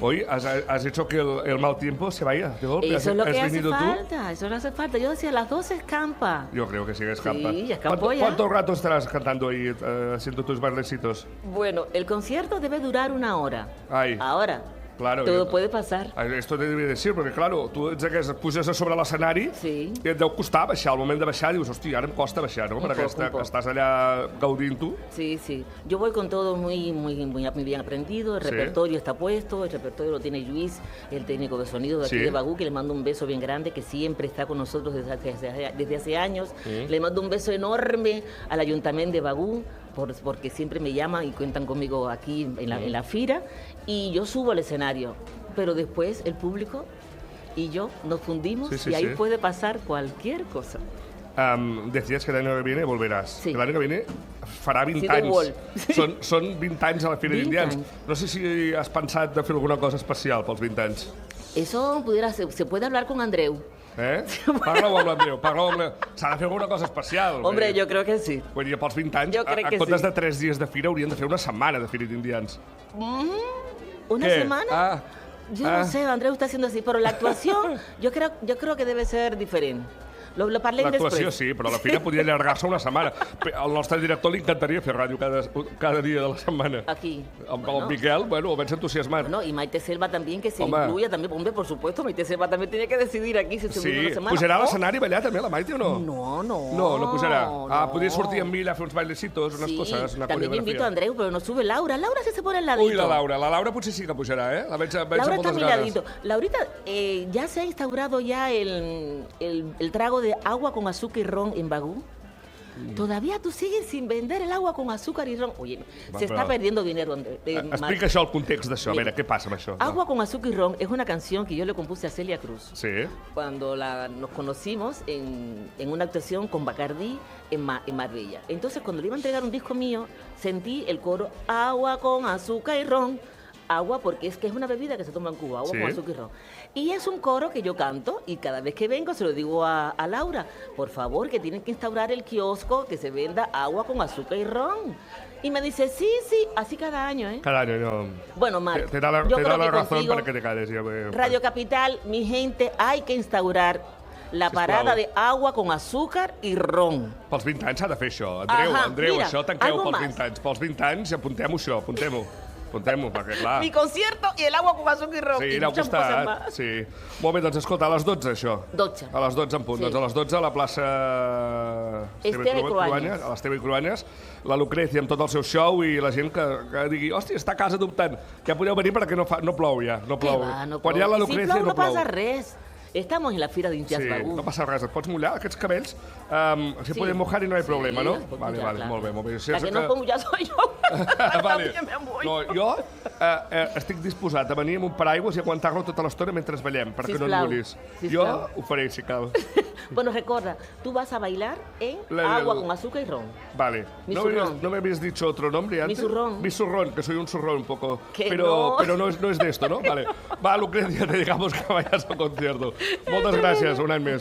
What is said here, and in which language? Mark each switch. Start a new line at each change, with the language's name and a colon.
Spanish: Hoy has hecho que el mal tiempo se vaya de golpe. Eso es lo que hace falta, eso no hace falta. Yo decía, las 12 escampa. Yo creo que sí, escampa. Sí, escampó ya. ¿Cuánto rato estarás cantando ahí, haciendo tus bailecitos? Bueno, el concierto debe durar 1 hora. Ai. Ahora, claro, todo puede passar.
Catalan: Esto te devia decir, perquè, claro, tu ets aquest, et puges a sobre l'escenari sí. I et deu costar baixar. Al moment de baixar dius, hòstia, ara em costa baixar, ¿no? Perquè estàs allà gaudint-ho. Sí, sí.
Spanish: Yo voy con todo muy bien aprendido, el repertorio está puesto, el repertorio lo tiene Luis, el técnico de sonido de aquí de Bagú, que le mando un beso bien grande, que siempre está con nosotros desde hace años. Le mando un beso enorme al Ayuntamiento de Bagú, porque siempre me llaman y cuentan conmigo aquí en la fira, y yo subo al escenario, pero después el público y yo nos fundimos y ahí puede pasar cualquier cosa. Decías que l'any que viene volverás. Sí.
Catalan: Que l'any que viene farà 20 anys. Són 20 anys a la Fira d'Indians. No sé si has pensat de fer alguna cosa especial pels 20 anys.
Spanish: Eso se puede hablar con Andreu.
Catalan: Parla-ho amb l'Andreu, s'ha de fer alguna cosa especial.
Spanish: Hombre, yo creo que sí.
Catalan: Vull dir, pels 20 anys, en comptes de 3 dies de fira, haurien de fer una setmana de Fira d'Indians.
Spanish: ¿Una semana? Yo no sé, Andreu está haciendo así, pero la actuación yo creo que debe ser diferente.
Catalan: Lo parlem després. L'actuació sí, però la fira podria allargar-se una setmana. Al nostre director li encantaria fer ràdio cada dia de la setmana. Aquí. Amb el Miquel, bueno, ho veig entusiasmat.
Spanish: Bueno, y Maite Selva también, que se incluya también. Hombre, por supuesto, Maite Selva también tiene que decidir aquí si se une una setmana.
Catalan: Pujarà a l'escenari a ballar també, la Maite, o no? No pujarà. Podria sortir amb mi a fer uns bailecitos, unes coses, una coreografia.
Spanish: También yo invito a Andreu, pero no sube Laura. Laura se pone al ladito.
Catalan: Uy, la Laura potser sí que pujarà, ¿eh? La veig Laura amb
Spanish: está a
Catalan: moltes
Spanish: mi
Catalan: ganes.
Spanish: ladito. Laurita, ya se ha instaurado ya el trago de agua con azúcar y ron en Bagú. Todavía tú sigues sin vender el agua con azúcar y ron. Oye, se está perdiendo dinero.
Catalan: Explica això, el context d'això. A veure, què passa amb això?
Spanish: Agua con azúcar y ron es una canción que yo le compuse a Celia Cruz. Sí. Cuando nos conocimos en una actuación con Bacardí en Marbella. Entonces, cuando le iba a entregar un disco mío, sentí el coro agua con azúcar y ron. Agua, porque es que es una bebida que se toma en Cuba, agua con azúcar y ron. Y es un coro que yo canto y cada vez que vengo se lo digo a Laura, por favor, que tienen que instaurar el kiosco que se venda agua con azúcar y ron. Y me dice, sí, así cada año, ¿eh? Cada año, no. Bueno, Marc, te da la razón contigo, para que te calles. Radio Capital, mi gente, hay que instaurar la parada de agua con azúcar i ron.
Catalan: Pels 20 anys s'ha de fer això. Andreu, això tanqueu pels 20 anys. Pels 20 anys apuntem-ho això, apuntem-ho, perquè clar...
Spanish: Mi concierto i el agua con azúcar i ron.
Catalan: Sí, n'ha costat, sí. Molt bé, doncs escolta, a les 12 això. 12. A les 12 en punt. Doncs a les 12 a la plaça... Esteve Cruanyes. A l'Esteve Cruanyes, la Lucrecia amb tot el seu show i la gent que digui, hòstia, està a casa dubtant. Ja podeu venir perquè no plou ja, no plou. Quan hi ha la Lucrecia no plou. No passa res.
Spanish: Estamos en la
Catalan: Fira d'Indians Bagú. Sí, no passa res, et pots mullar, aquests cabells, si podem mojar i no hi ha problema, no? Vale, molt bé.
Spanish: La que no puedo mullar soy yo. Vale.
Catalan: No, jo estic disposat a venir amb un paraigües i aguantar-lo tota l'estona mentre ballem, perquè no et mullis. Jo ho faré, si cal.
Spanish: Bueno, recuerda, tú vas a bailar en agua con azúcar y ron. Vale. ¿No me habías dicho otro nombre antes? Mi zurrón, que soy un zurrón un poco. Pero no es de esto, ¿no? Vale. Va, Lucrecia, te digamos que vayas al concierto.
Catalan: Moltes gràcies, un any més.